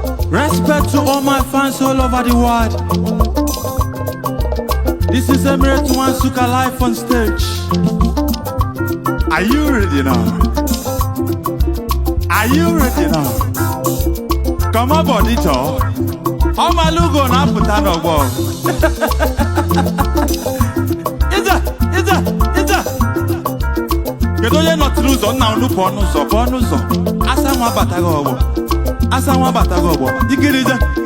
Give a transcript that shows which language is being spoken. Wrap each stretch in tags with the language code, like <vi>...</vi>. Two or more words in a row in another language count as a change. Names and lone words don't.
<en>Respect to all my fans all over the world. This is Emirates One Suka live on stage. Are you ready now? Are you ready now? Come on, body talk.</en> <ig>Ọmalugo na-apụta n'ọgbọ. Ije, ije, ije. Kedu onye nọtụrụ ụzọ? Nna unu pụọ n'ụzọ, pụọ n'ụzọ. Asa nwa bataghị ọgbọ. Asa nwa bataghị ọgbọ. Ikirije.</ig>